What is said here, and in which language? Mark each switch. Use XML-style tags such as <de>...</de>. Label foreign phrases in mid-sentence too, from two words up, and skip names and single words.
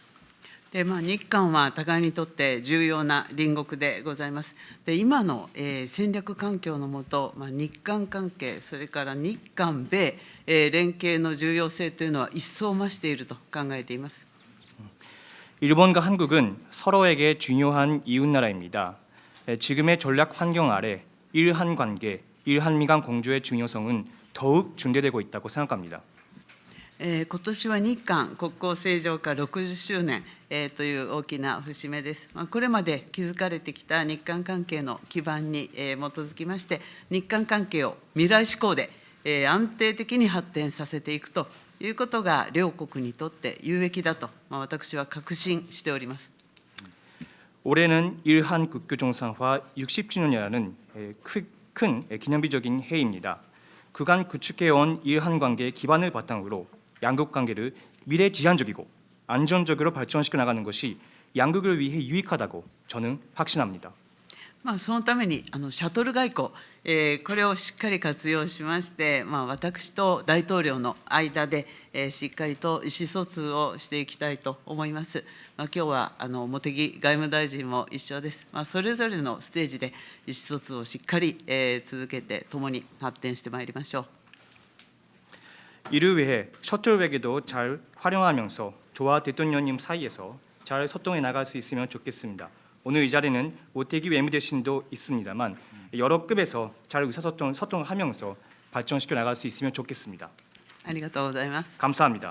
<ja>で日韓は互いにとって重要な隣国でございます。で今の戦略環境の下、日韓関係、それから日韓米連携の重要性というのは一層増していると考えています。</ja> <ko>일본과 한국은 서로에게 중요한 이웃나라입니다. 지금의 전략 환경 아래 일한 관계, 일한미 간 공조의 중요성은 더욱 중대되고 있다고 생각합니다.</ko> <ja>今年は日韓国交正常化60周年、という大きな節目です。これまで築かれてきた日韓関係の基盤に、基づきまして、日韓関係を未来志向で、安定的に発展させていくということが、両国にとって有益だと、私は確信しております。</ja> <ko>올해는 일한 국교 정상화 60주년이라는 큰 기념비적인 해입니다. 그간 구축해온 일한 관계의 기반을 바탕으로 양국 관계를 미래지향적이고 안정적으로 발전시켜 나가는 것이 양국을 위해 유익하다고 저는 확신합니다.</ko> <ja>そのためにシャトル外交、これをしっかり活用しまして、私と大統領の間で、しっかりと意思疎通をしていきたいと思います。今日は茂木外務大臣も一緒です。それぞれのステージで意思疎通をしっかり、続けて共に発展してまいりましょう。</ja> <ko>이를 위해 셔틀 외교도 잘 활용하면서 저와 대통령님 사이에서 잘 소통해 나갈 수 있으면 좋겠습니다. 오늘 이 자리는 모태기 외무대신도 있습니다만 여러 급에서 잘 의사소통을 하면서 발전시켜 나갈 수 있으면 좋겠습니다.</ko> <ja>ありがとうございます。</ja> <ko>감사합니다.</ko>